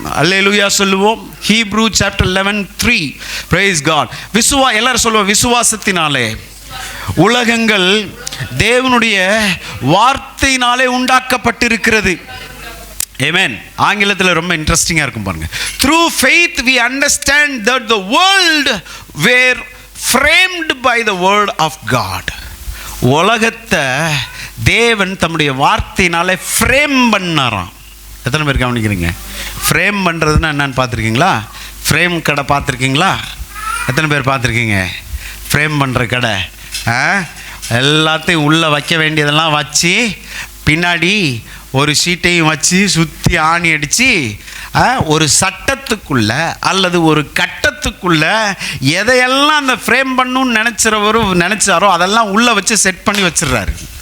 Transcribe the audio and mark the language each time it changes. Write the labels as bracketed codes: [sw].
[ta] அல்லேலூயா சொல்லுவோம். Hebrew chapter 11:3. Price God. எல்லாரும் சொல்லுவோம், விசுவாசத்தினாலே உலகங்கள் தேவனுடைய வார்த்தையினாலே உண்டாக்கப்பட்டிருக்கிறது. ஆமென். ஆங்கிலத்தில் ரொம்ப இன்ட்ரெஸ்டிங்காக இருக்கும் பாருங்க. [en] Through faith we understand that the world were framed by the word of God. [ta] உலகத்தை தேவன் தம்முடைய வார்த்தையினாலே ஃப்ரேம் பண்ணாராம். எத்தனை பேர் கவனிக்கிறீங்க? ஃப்ரேம் பண்ணுறதுன்னா என்னன்னு பார்த்துருக்கீங்களா? ஃப்ரேம் கடை பார்த்துருக்கீங்களா? எத்தனை பேர் பார்த்துருக்கீங்க ஃப்ரேம் பண்ணுற கடை? எல்லாத்தையும் உள்ளே வைக்க வேண்டியதெல்லாம் வச்சு, பின்னாடி ஒரு ஷீட்டையும் வச்சு சுற்றி ஆணி அடித்து, ஒரு சட்டத்துக்குள்ள அல்லது ஒரு கட்டத்துக்குள்ள எதையெல்லாம் அந்த ஃப்ரேம் பண்ணணும்னு நினச்சாரோ அதெல்லாம் உள்ளே வச்சு செட் பண்ணி வச்சிடுறாரு.